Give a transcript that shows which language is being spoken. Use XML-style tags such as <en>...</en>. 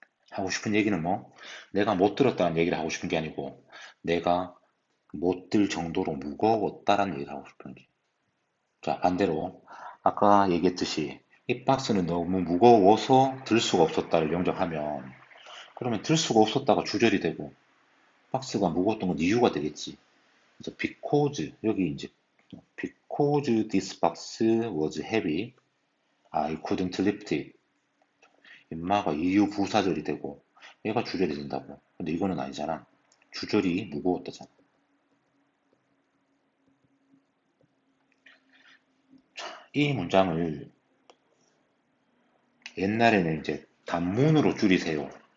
<ko>하고 싶은 얘기는 뭐? 내가 못 들었다는 얘기를 하고 싶은 게 아니고 내가 못 들 정도로 무거웠다라는 얘기를 하고 싶은 게. 자, 반대로 아까 얘기했듯이 이 박스는 너무 무거워서 들 수가 없었다를 영작하면 그러면 들 수가 없었다가 주절이 되고 박스가 무거웠던 건 이유가 되겠지. 그래서</ko> <en>because</en> <ko>여기 이제</ko> <en>because this box was heavy, I couldn't lift it.</en> <ko>인마가 이유 부사절이 되고 얘가 주절이 된다고. 근데 이거는 아니잖아. 주절이 무거웠다잖아. 이 문장을 옛날에는 이제 단문으로 줄이세요.</ko>